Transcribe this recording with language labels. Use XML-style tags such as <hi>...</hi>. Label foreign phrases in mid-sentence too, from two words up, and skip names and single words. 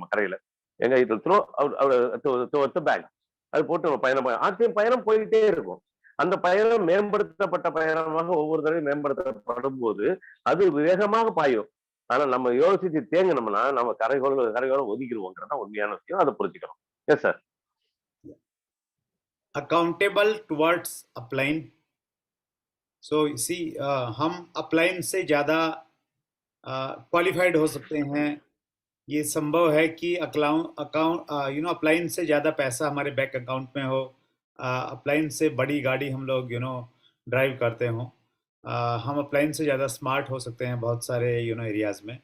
<ta>நம்ம கரையில எங்க இதில் பேக் அது போட்டு நம்ம பயணம் ஆர்சிஎம் பயணம் போயிட்டே இருக்கும். அந்த பயணம் மேம்படுத்தப்பட்ட பயணமாக ஒவ்வொரு தடவையும் மேம்படுத்தப்படும் போது அது வேகமாக பாயும். ஆனா நம்ம யோசிச்சு தேங்கினோம்னா நம்ம கரையோரம் ஒதுக்கிடுவோங்கிறதா உண்மையான விஷயம். அதை புரிஞ்சுக்கணும்.</ta> <en>yes sir. accountable towards upline. so see</en> <hi>हम अपलाइन से ज़्यादा क्वालिफाइड हो सकते हैं. ये संभव है कि अपलाइन से ज़्यादा पैसा हमारे</hi> <en>bank account</en> <hi>में हो, अपलाइन से बड़ी गाड़ी हम लोग ड्राइव करते हों, हम अपलाइन से ज़्यादा स्मार्ट हो सकते हैं बहुत सारे एरियाज़ में.</hi>